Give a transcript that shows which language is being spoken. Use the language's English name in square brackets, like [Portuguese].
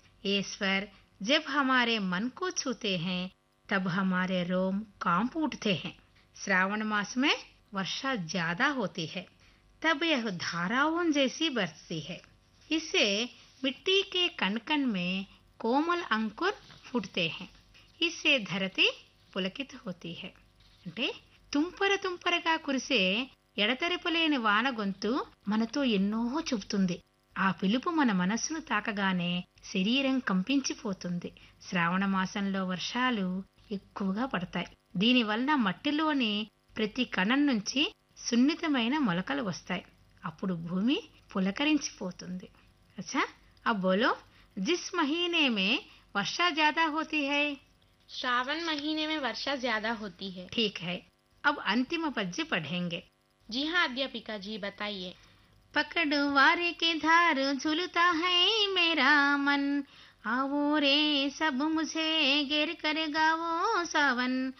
[Hindi] ये स्वर जब हमारे मन को छूते हैं तब हमारे रोम कांप उठते हैं। श्रावण मास में वर्षा ज्यादा होती है तब यह धाराओं जैसी बरसती है। इसे मिट्टी के कणकण में कोमल अंकुर फूटते हैं। इसे धरती पुलकित होती है [Telugu] అంటే తుంపర తుంపరగా కురిసే ఎడతెరపలేని వాన గొంతు మనతో ఎన్నో చెబుతుంది. ఆ పిలుపు మన మనస్సును తాకగానే శరీరం కంపించిపోతుంది. శ్రావణ మాసంలో వర్షాలు ఎక్కువగా పడతాయి. దీనివలన మట్టిలోని ప్రతి కణం నుంచి సున్నితమైన మొలకలు వస్తాయి. అప్పుడు భూమి పులకరించిపోతుంది. [Hindi] అచ్చా అబ్బోలో జిస్ మహీనే మే వర్షా జాదా హోతీ హై. श्रावण महीने में वर्षा ज्यादा होती है। ठीक है अब अंतिम पद्य पढ़ेंगे। जी हाँ अध्यापिका जी बताइए। पकड़ वारे के धार झूलता है मेरा मन, आवो रे सब मुझे गिर कर गावो सावन।